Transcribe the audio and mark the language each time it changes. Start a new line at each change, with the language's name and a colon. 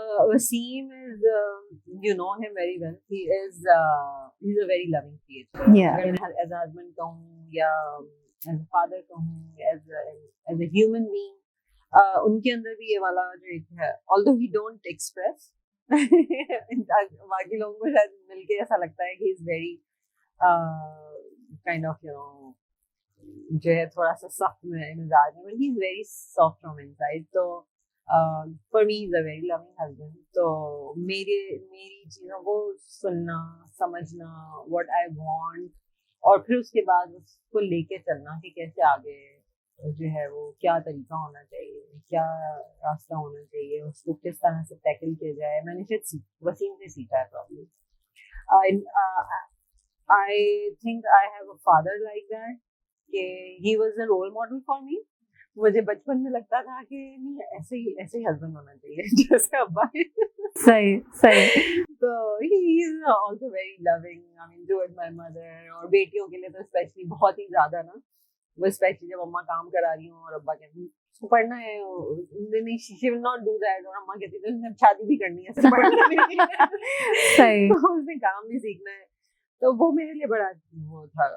English: Wasim is, you know him very well. He's a very loving creature. Yeah. As a husband
Hindi: कहूँ या
English: as a father
Hindi: कहूँ,
English: as a human being,
Hindi: उनके अंदर भी ये वाला जो एक है,
English: although he don't express.
Hindi: बाकी लोगों को शायद मिलके ऐसा लगता है कि
English: he's very kind of
Hindi: जो है थोड़ा सा सख्त मिजाज में,
English: but he's very soft from inside. So for me he's a very loving husband.
Hindi: तो मेरी चीज़ों को सुनना, समझना,
English: what I want,
Hindi: और फिर उसके बाद उसको लेके चलना कि कैसे आगे जो है वो क्या तरीका होना चाहिए, क्या रास्ता होना चाहिए, उसको किस तरह से टैकल किया जाए, मैंने शायद वसीम से सीखा है problem.
English: I think I have a father like that. कि he was a role model for me.
Hindi: मुझे बचपन में लगता था कि नहीं ऐसे ही हस्बैंड होना चाहिए जैसे अब्बा है. सही.
English: So he is also very loving. I mean, towards my mother.
Hindi: और बेटियों के लिए तो स्पेशली बहुत ही ज्यादा ना. वो स्पेशली जब अम्मा काम करा रही हूँ और अब्बा कहते हैं उसको पढ़ना है, नहीं
English: she will not do that,
Hindi: और अम्मा कहती है तो शादी भी करनी है, सिर्फ पढ़ना नहीं है. सही. तो उसने काम भी सीखना है. तो वो मेरे लिए बड़ा वो था.